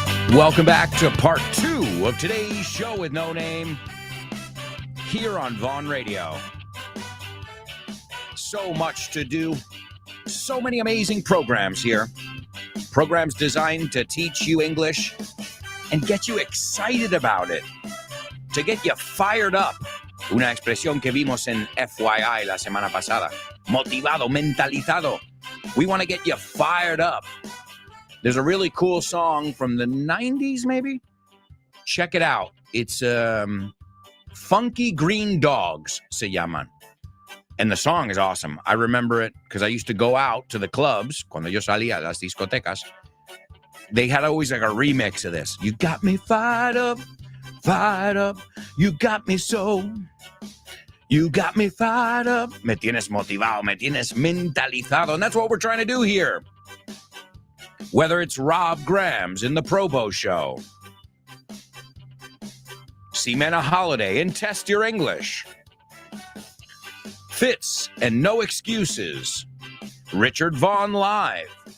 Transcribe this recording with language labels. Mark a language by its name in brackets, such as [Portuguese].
[English] Welcome back to part 2 of today's show with no name here on Vaughn Radio. So much to do, so many amazing programs here. Programs designed to teach you English and get you excited about it, to get you fired up. [Spanish] Una expresión que vimos en FYI la semana pasada. Motivado, mentalizado. [English] We want to get you fired up. There's a really cool song from the 90s, maybe? Check it out. It's Funky Green Dogs, [Spanish] se llaman. [English] And the song is awesome. I remember it because I used to go out to the clubs, [Spanish] cuando yo salía a las discotecas. [English] They had always like a remix of this. You got me fired up, fired up. You got me so... You got me fired up. [Spanish] Me tienes motivado, me tienes mentalizado. [English] And that's what we're trying to do here. Whether it's Rob Graham's in the Probo Show, Ximena Holiday and Test Your English, Fitz and No Excuses, Richard Vaughn Live,